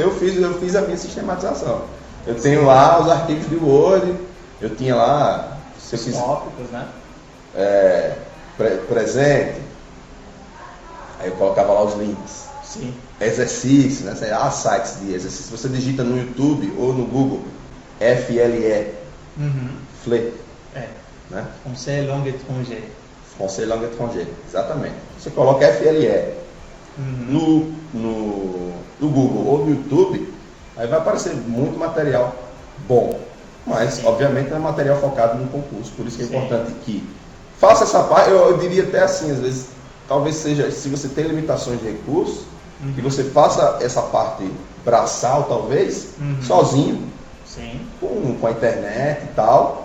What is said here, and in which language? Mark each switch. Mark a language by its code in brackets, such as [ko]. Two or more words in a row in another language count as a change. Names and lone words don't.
[pt] Eu fiz a minha sistematização. Eu tenho lá os arquivos de Word, eu tinha lá os tópicos, né? Presente. Aí eu colocava lá os links. Sim. Exercícios, né? Sites de exercício. Você digita no YouTube ou no Google FLE, FLE, né? [fr] Français langue étrangère. Français langue étrangère, [pt] exatamente. Você coloca FLE no Google ou no YouTube, aí vai aparecer muito material bom. Mas, obviamente, é material focado no concurso. Por isso que é importante que faça essa parte. Eu diria até assim, às vezes, talvez seja, se você tem limitações de recursos, que você faça essa parte braçal, talvez, sozinho, com a internet e tal.